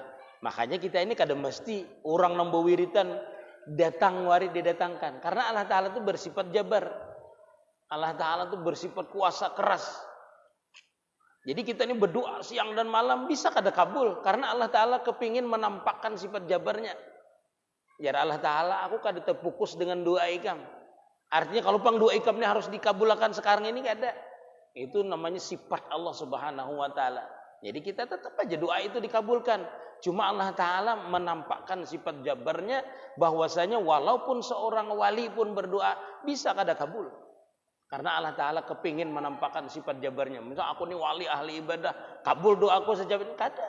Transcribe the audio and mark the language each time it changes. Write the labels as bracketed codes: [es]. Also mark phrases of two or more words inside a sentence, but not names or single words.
[bjn] Makanya kita ini kada mesti orang nambah wiritan datang warid didatangkan. [id] Karena Allah Ta'ala itu bersifat jabar. Allah Ta'ala itu bersifat kuasa keras. [bjn] Jadi kita ini berdoa siang dan malam bisa kada kabul. [id] Karena Allah Ta'ala kepingin menampakkan sifat jabarnya. [bjn] Ya Allah Ta'ala, aku kada terfokus dengan doa ikam. Artinya kalau pang doa ikam ini harus dikabulkan sekarang ini kada. [id] Itu namanya sifat Allah [ar] Subhanahu wa taala. [bjn] Jadi kita tetap aja doa itu dikabulkan. Cuma Allah Ta'ala menampakkan sifat jabarnya, bahwasanya walaupun seorang wali pun berdoa bisa kada kabul. [id] Karena Allah Ta'ala kepingin menampakkan sifat jabarnya. [bjn] Misal aku ini wali ahli ibadah, kabul doaku sejauh ini kada.